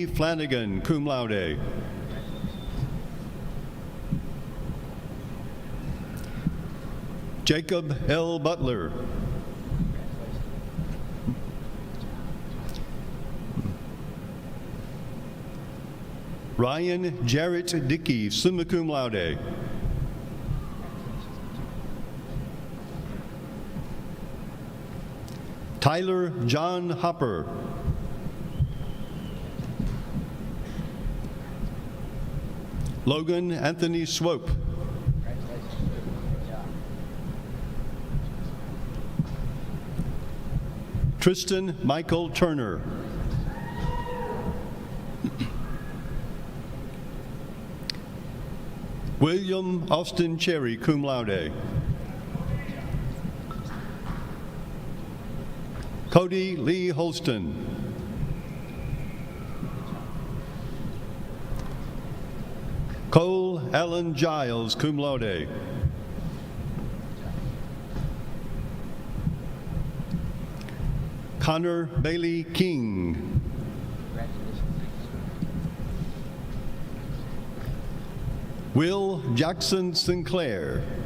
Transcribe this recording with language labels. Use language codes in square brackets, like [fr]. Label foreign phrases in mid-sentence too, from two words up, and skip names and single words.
[en] Flanagan, [la] cum laude. [en] Jacob L. Butler. Ryan Jarrett Dickey, [la] summa cum laude. [en] Tyler John Hopper. Logan Anthony Swope. Tristan Michael Turner. William Austin Cherry, [la] cum laude. [en] Cody Lee Holston. Cole Allen Giles, [la] cum laude. [en] Connor Bailey King. Will Jackson Sinclair.